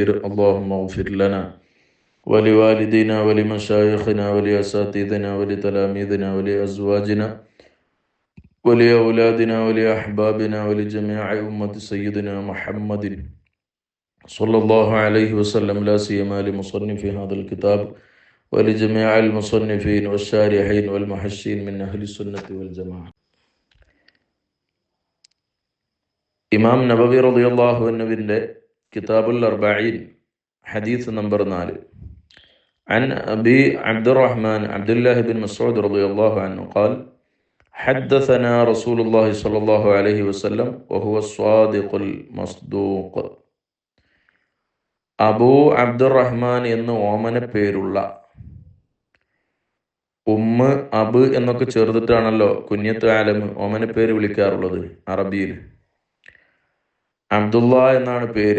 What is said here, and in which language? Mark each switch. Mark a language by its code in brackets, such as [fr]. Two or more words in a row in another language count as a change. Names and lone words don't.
[ar] اللهم اغفر لنا ولوالدينا ولمشايخنا ولأساتذتنا ولتلاميذنا ولأزواجنا ولأولادنا ولأحبابنا ولجميع أمة سيدنا محمد صلى الله عليه وسلم، لا سيما لمصنف هذا الكتاب ولجميع المصنفين والشارحين والمحشين من أهل السنة والجماعة. [ml] ഇമാം നബവി [ar] رضي الله عنه [ml] കിതാബുൽ അർബഈൻ ഹദീസ് നമ്പർ 4. [ar] عن أبي عبد الرحمن عبد الله بن مسعود رضي الله عنه قال حدثنا رسول الله صلى الله عليه وسلم وهو الصادق المصدوق. [ml] അബൂ അബ്ദുറഹ്മാൻ എന്ന് ഓമന പേരുള്ള, ഉമ്മ് അബ് എന്നൊക്കെ ചേർത്തിട്ടാണല്ലോ കുഞ്ഞത്ത് ആലം ഓമന പേര് വിളിക്കാറുള്ളത് അറബിയിൽ. അബ്ദുള്ള എന്നാണ് പേര്.